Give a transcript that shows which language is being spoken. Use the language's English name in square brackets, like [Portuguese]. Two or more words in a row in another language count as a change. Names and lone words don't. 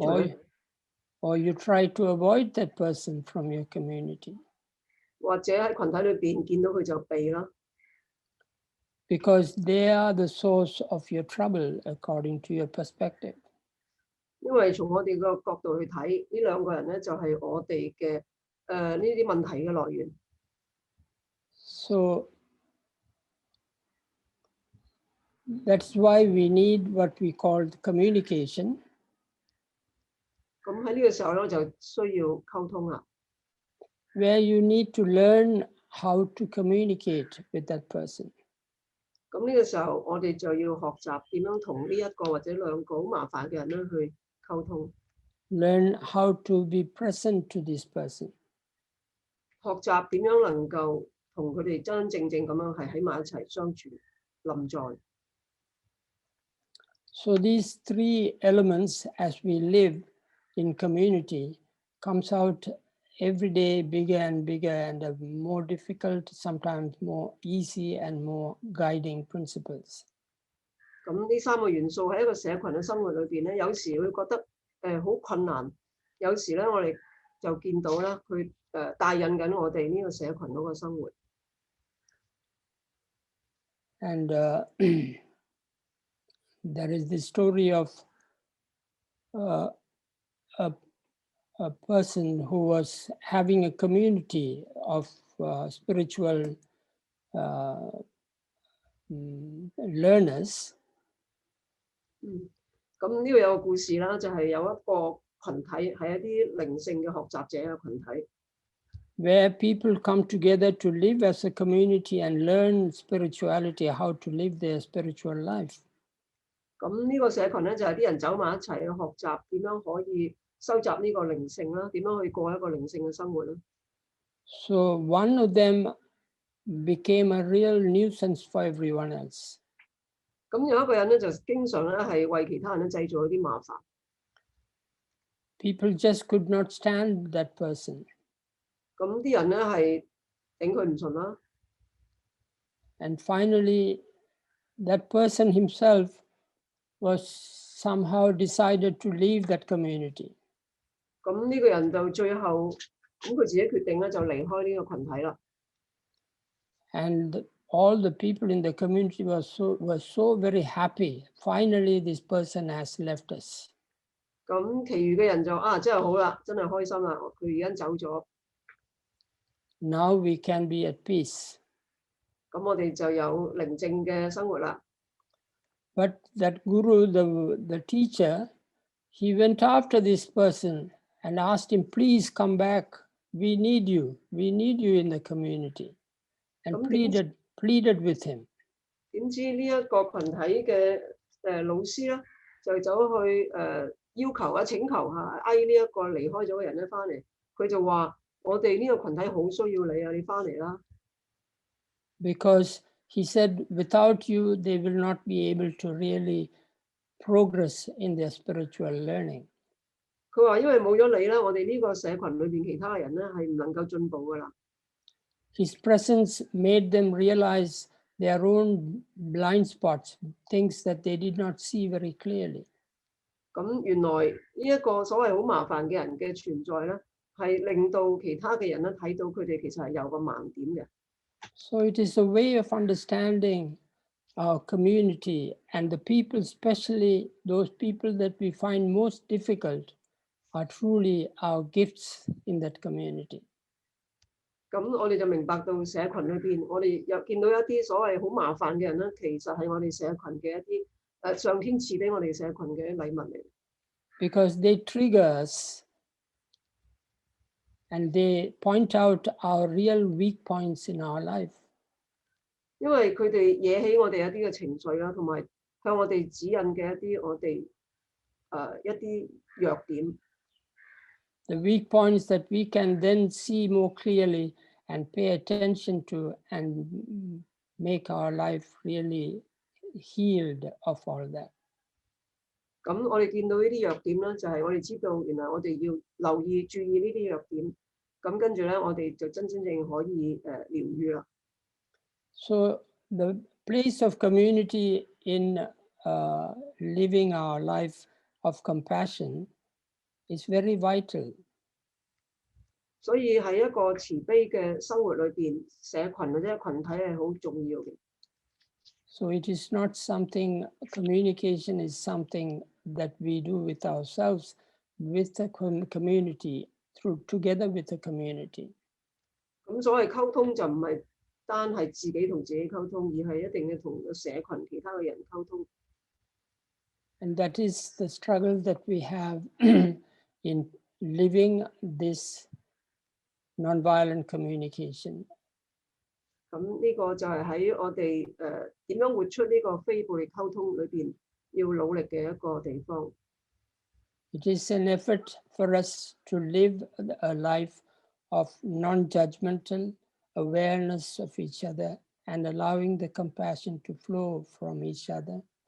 [English] Or you try to avoid that person from your community. [Cantonese] 或者喺群體裏邊見到佢就避啦。 [English] Because they are the source of your trouble, according to your perspective. [Cantonese] 因為從我哋個角度去睇，呢2個人咧就係我哋嘅呢啲問題嘅來源。 [English] So that's why we need what we call communication. [Cantonese] 咁喺呢個時候咧就需要溝通啦。 [English] Where you need to learn how to communicate with that person. [Cantonese] 咁呢個時候，我哋就要學習點樣同呢1個或者2個好麻煩嘅人咧去溝通。 [English] Learn how to be present to this person. [Cantonese] 學習點樣能夠同佢哋真真正正咁樣係喺埋一齊相處，臨在。 [English] So these 3 elements, as we live in community, comes out every day bigger and bigger and more difficult, sometimes more easy and more guiding principles. [Cantonese] 咁呢3個元素喺一個社群嘅生活裏邊咧，有時會覺得好困難，有時咧我哋就見到啦，佢帶引緊我哋呢個社群嗰個生活。 [English] And there is the story of a person who was having a community of spiritual learners. [Cantonese] 咁呢個有個故事啦，就係有一個群體係一啲靈性嘅學習者嘅群體。 [English] Where people come together to live as a community and learn spirituality, how to live their spiritual life. [Cantonese] 咁呢個社群咧就係啲人走埋一齊去學習點樣可以收集呢個靈性啦，點樣去過一個靈性嘅生活啦。 [English] So one of them became a real nuisance for everyone else. [Cantonese] 咁有一個人咧就經常咧係為其他人咧製造一啲麻煩。 [English] People just could not stand that person. [Cantonese] 咁啲人咧係頂佢唔順啦。 [English] And finally, that person himself was somehow decided to leave that community. [Cantonese] 咁呢個人就最後咁佢自己決定咧就離開呢個群體啦。 [English] And all the people in the community were so very happy. Finally, this person has left us. [Cantonese] 咁其餘嘅人就真係好啦，真係開心啦，佢而家走咗。 [English] Now we can be at peace. [Cantonese] 咁我哋就有寧靜嘅生活啦。 [English] But that guru, the teacher, he went after this person and asked him, please come back. We need you. We need you in the community. And pleaded with him. [Cantonese] 點知呢一個群體嘅老師咧，就走去要求請求下呢一個離開咗嘅人咧翻嚟，佢就話：我哋呢個群體好需要你啊，你翻嚟啦。 [English] Because he said, without you, they will not be able to really progress in their spiritual learning. [Cantonese] 佢話因為冇咗你咧，我哋呢個社群裏邊其他嘅人咧係唔能夠進步噶啦。 [English] His presence made them realize their own blind spots, things that they did not see very clearly. [Cantonese] 咁原來呢一個所謂好麻煩嘅人嘅存在咧，係令到其他嘅人咧睇到佢哋其實係有個盲點嘅。 [English] So it is a way of understanding our community and the people, especially those people that we find most difficult, are truly our gifts in that community. [Cantonese] 咁我哋就明白到社群裏邊，我哋又見到一啲所謂好麻煩嘅人咧，其實係我哋社群嘅一啲上天賜俾我哋社群嘅禮物嚟。 [English] Because they trigger us and they point out our real weak points in our life. [Cantonese] 因為佢哋惹起我哋一啲嘅情緒啦，同埋向我哋指引嘅一啲我哋一啲弱點。 [English] The weak points that we can then see more clearly and pay attention to and make our life really healed of all that. [Cantonese] 咁我哋見到呢啲弱點咧，就係我哋知道原來我哋要留意注意呢啲弱點，咁跟住咧我哋就真正可以療癒啦。 [English] So the place of community in living our life of compassion is very vital. [Cantonese] 所以喺一個慈悲嘅生活裏邊，社群或者群體係好重要嘅。 [English] So it is not something, communication is something that we do with ourselves, with the community, together with the community. [Cantonese] 咁所謂溝通就唔係單係自己同自己溝通，而係一定要同個社群其他嘅人溝通。 [English] And that is the struggle that we have in living this nonviolent communication. [Cantonese] 咁呢個就係喺我哋點樣活出呢個非暴力溝通裏邊要努力嘅一個地方。 [English] It is an effort for us to live a life of non-judgmental awareness of each other and allowing the compassion to flow from each other.